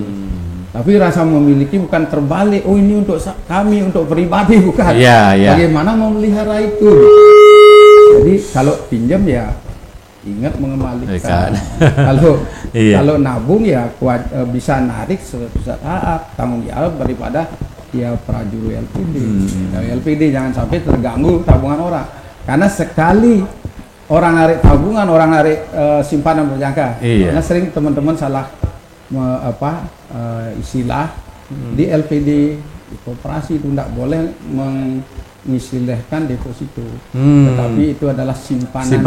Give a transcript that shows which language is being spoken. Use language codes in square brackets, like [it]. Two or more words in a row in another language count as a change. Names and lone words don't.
[id] Tapi rasa memiliki bukan terbalik, oh ini untuk kami, untuk pribadi, bukan. Bagaimana memelihara itu? Jadi kalau pinjam ya ingat mengembalikan. Kalau nabung ya bisa narik saat tanggung jawab daripada prajuru LPD. LPD jangan sampai terganggu tabungan orang. Karena sekali orang narik tabungan, orang narik simpanan berjangka. Karena sering teman-teman salah istilah di LPD, di koperasi itu tidak boleh mengistilahkan deposito, tetapi itu adalah simpanan